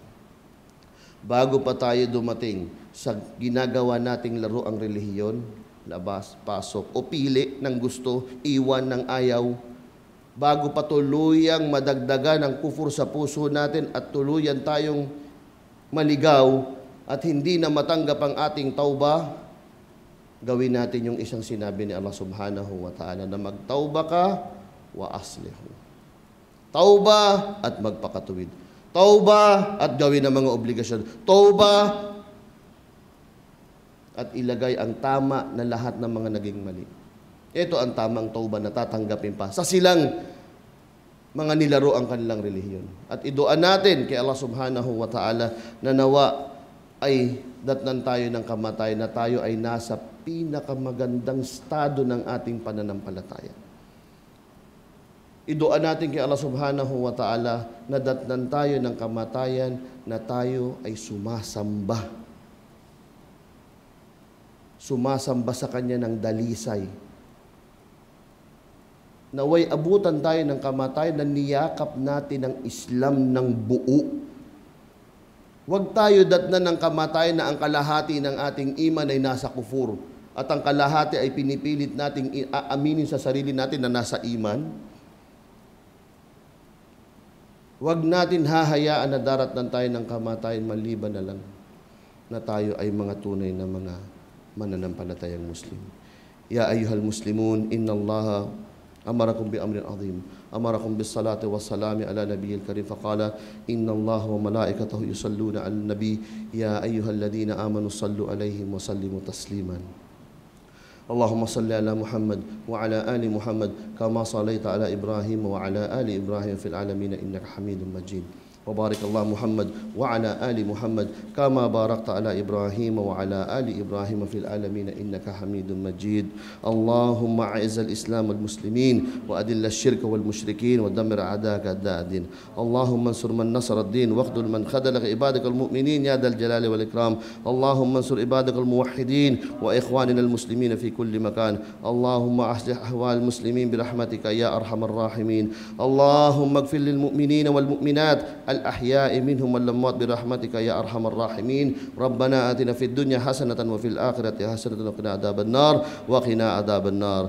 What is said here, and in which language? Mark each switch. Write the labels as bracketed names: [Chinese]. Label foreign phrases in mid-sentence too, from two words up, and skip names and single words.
[Filipino] Bago pa tayo dumating sa ginagawa nating laro ang relihiyon, labas, pasok, o pili ng gusto, iwan ng ayaw, bago pa tuluyang madagdagan ang kufur sa puso natin at tuluyan tayong maligaw at hindi na matanggap ang ating tauba, gawin natin yung isang sinabi ni Allah [Arabic] سبحانه وتعالى [Filipino] na magtauba ka [Arabic] وأصلحوا. [Filipino] Tauba at magpakatuwid. Tauba at gawin ang mga obligasyon. Tauba at ilagay ang tama na lahat ng mga naging mali. Ito ang tamang tauba na tatanggapin pa sa silang mga nilaro ang kanilang relihiyon. At iduan natin kay Allah [Arabic] سبحانه وتعالى [Filipino] na nawa ay datnan tayo ng kamatayan, na tayo ay nasa pinakamagandang estado ng ating pananampalataya. Iduan natin kay Allah [Arabic] سبحانه وتعالى [Filipino] na datnan tayo ng kamatayan, na tayo ay sumasamba. Sumasamba sa Kanya ng dalisay. Naway abutan tayo ng kamatayan na niyakap natin ang Islam ng buo. Huwag tayo datnan ng kamatayan na ang kalahati ng ating iman ay nasa kufur at ang kalahati ay pinipilit nating aaminin sa sarili natin na nasa iman. Huwag natin hahayaan na daratnan tayo ng kamatayan maliban na lang na tayo ay mga tunay na mga mananampalatayang Muslim. [Arabic] يا أيها المسلمون إن الله أمركم بأمر عظيم. أمركم بالصلاة والسلام على النبي الكريم فقال إن الله وملائكته يصلون على النبي. يا أيها الذين آمنوا صلوا عليه وسلموا تسليما. اللهم صل على محمد وعلى آل محمد كما صليت على إبراهيم وعلى آل إبراهيم في العالمين إنك حميد مجيد. وبارك الله محمد وعلى آل محمد كما باركت على إبراهيم وعلى آل إبراهيم في العالمين إنك حميد مجيد. اللهم أعز الإسلام والمسلمين وأذل الشرك والمشركين ودمر أعداءك الدين. اللهم انصر من نصر الدين واخذل من خذل عبادك المؤمنين يا ذا الجلال والإكرام. اللهم انصر عبادك الموحدين وإخواننا المسلمين في كل مكان. اللهم أصلح أحوال المسلمين برحمتك يا أرحم الراحمين. اللهم اغفر للمؤمنين والمؤمنات الأحياء منهم والأموات برحمتك يا أرحم الراحمين. ربنا آتنا في الدنيا حسنة وفي الآخرة حسنة وقنا عذاب النار وقنا عذاب النار wa qina adzaban nar.